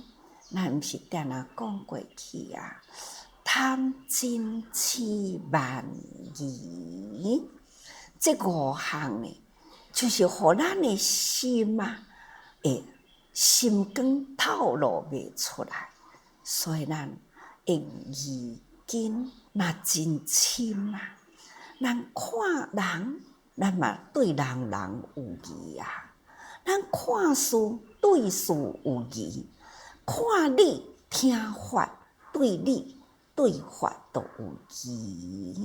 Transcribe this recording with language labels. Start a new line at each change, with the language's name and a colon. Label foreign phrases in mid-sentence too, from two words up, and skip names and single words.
Min Nan Chinese: 咱毋是定定讲过去啊，贪嗔痴慢疑，这五项呢，就是互咱的心啊，会心光透露袂出来，所以咱的疑根嘛真深啊。咱看人，咱嘛对人有疑啊；咱看事对事有疑。看理听法，对理对法都有疑。